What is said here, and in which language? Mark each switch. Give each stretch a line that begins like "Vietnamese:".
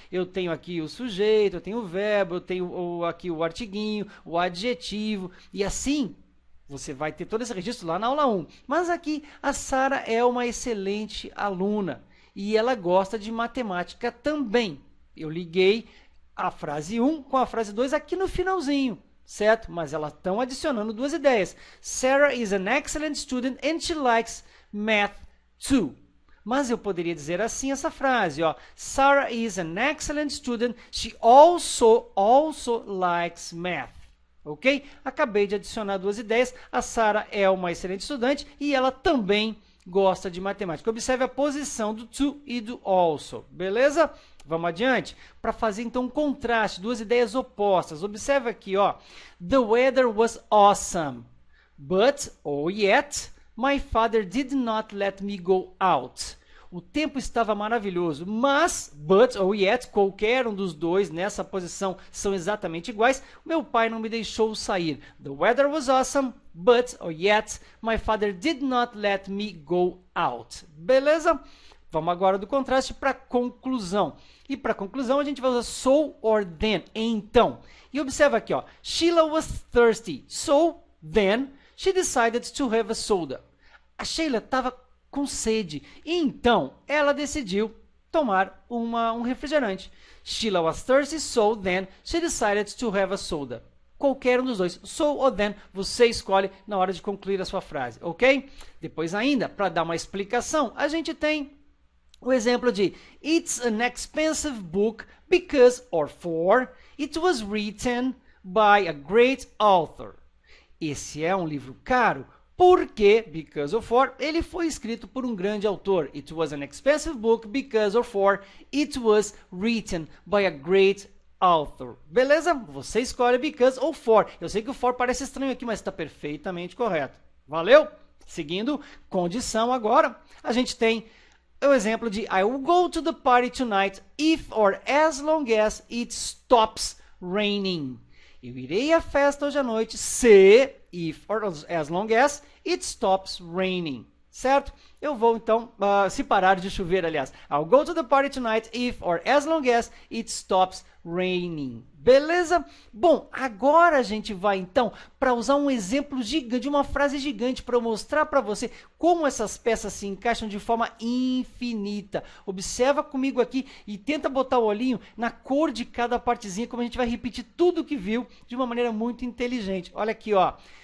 Portuguese: Eu tenho aqui o sujeito, eu tenho o verbo, eu tenho aqui o artiguinho, o adjetivo, e assim você vai ter todo esse registro lá na aula 1. Mas aqui a Sara é uma excelente aluna e ela gosta de matemática também. Eu liguei a frase 1 com a frase 2 aqui no finalzinho. Certo? Mas elas estão adicionando duas ideias.
English: Sarah is an excellent student and she likes math too.
Portuguese: Mas eu poderia dizer assim essa frase, ó.
English: Sarah is an excellent student, she also likes math.
Portuguese: Ok? Acabei de adicionar duas ideias. A Sarah é uma excelente estudante e ela também gosta de matemática. Observe a posição do to e do also. Beleza? Vamos adiante? Para fazer então um contraste, duas ideias opostas. Observe aqui, ó.
English: The weather was awesome, but, or yet, my father did not let me go out.
Portuguese: O tempo estava maravilhoso, mas, but ou yet, qualquer um dos dois nessa posição são exatamente iguais. Meu pai não me deixou sair.
English: The weather was awesome, but or yet, my father did not let me go out.
Portuguese: Beleza? Vamos agora do contraste para conclusão. E para conclusão a gente vai usar so or then, então. E observa aqui, ó.
English: Sheila was thirsty, so then she decided to have a soda.
Portuguese: A Sheila estava com sede, então ela decidiu tomar um refrigerante.
English: Sheila was thirsty, so then she decided to have a soda.
Portuguese: Qualquer um dos dois, so ou then, você escolhe na hora de concluir a sua frase, ok? Depois ainda, para dar uma explicação, a gente tem o exemplo de
English: It's an expensive book because or for it was written by a great author.
Portuguese: Esse é um livro caro porque, because or for, ele foi escrito por um grande autor.
English: It was an expensive book because or for it was written by a great author.
Portuguese: Beleza? Você escolhe because ou for. Eu sei que o for parece estranho aqui, mas está perfeitamente correto. Valeu? Seguindo, condição agora, a gente tem o exemplo de
English: I will go to the party tonight if or as long as it stops raining.
Portuguese: Eu irei à festa hoje à noite se,
English: if or as long as it stops raining.
Portuguese: Certo? Eu vou então, se parar de chover, aliás.
English: I'll go to the party tonight if or as long as it stops raining.
Portuguese: Beleza? Bom, agora a gente vai então para usar um exemplo gigante, uma frase gigante para mostrar para você como essas peças se encaixam de forma infinita. Observa comigo aqui e tenta botar o olhinho na cor de cada partezinha, como a gente vai repetir tudo que viu de uma maneira muito inteligente. Olha aqui, ó.